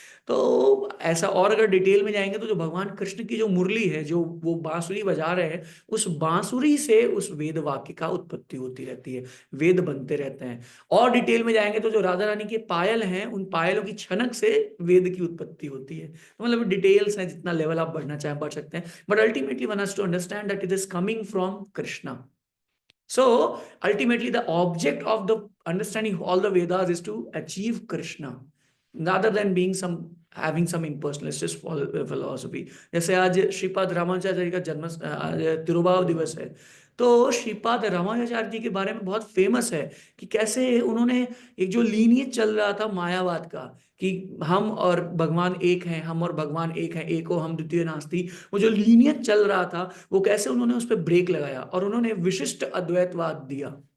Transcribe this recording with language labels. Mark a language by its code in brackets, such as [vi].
[hi] तो ऐसा, और अगर डिटेल में जाएंगे तो जो भगवान कृष्ण की जो मुरली है, जो वो बांसुरी बजा रहे हैं, उस बांसुरी से उस वेद वाक्य का उत्पत्ति होती रहती है, वेद बनते रहते हैं। और डिटेल में जाएंगे तो जो राधा रानी के पायल हैं, उन पायलों की छनक से वेद की उत्पत्ति होती है। तो मतलब डिटेल्स हैं, जितना लेवल आप बढ़ना चाहें बढ़ सकते हैं, [en] But ultimately one has to understand that it is coming from Krishna. So ultimately, the object of the understanding all the Vedas is to achieve Krishna, rather than being some having some impersonalist philosophy. [hi] जैसे आज श्रीपाद रामानुजाचार्य का जन्म तिरुभाव दिवस है, तो श्रीपाद रामानुजाचार्य जी के बारे में बहुत फेमस है कि कैसे उन्होंने एक जो लीनियज चल रहा था मायावाद का, कि हम और भगवान एक हैं, हम और भगवान एक हैं, एको हम द्वितीय नास्ति, वो जो लीनियज चल रहा था, वो कैसे उन्होंने उस पर ब्रेक लगाया और उन्होंने विशिष्ट अद्वैतवाद दिया।